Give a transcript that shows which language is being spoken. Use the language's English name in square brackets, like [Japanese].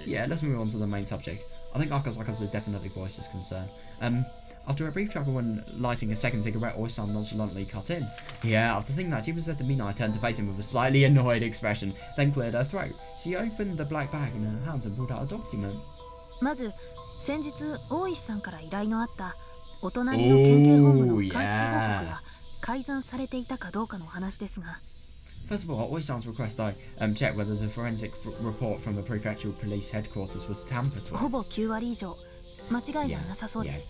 [English] Yeah, let's move on to the main subject. I think Akazuka's definitely voiced his concern. After a brief struggle when lighting a second cigarette, Oisan nonchalantly cut in. Yeah, after seeing that, she was said to Mina. I turned to face him with a slightly annoyed expression, then cleared her throat. She opened the black bag in her hands and pulled out a document. [Japanese] まず先日大石さんから依頼のあったお隣の県警本部の鑑識報告が改ざんされていたかどうかの話ですが。 [English] First of all, at Oisan's request, I checked whether the forensic report from the prefectural police headquarters was tampered with. [Japanese] ほぼ9割以上間違いはなさそうです。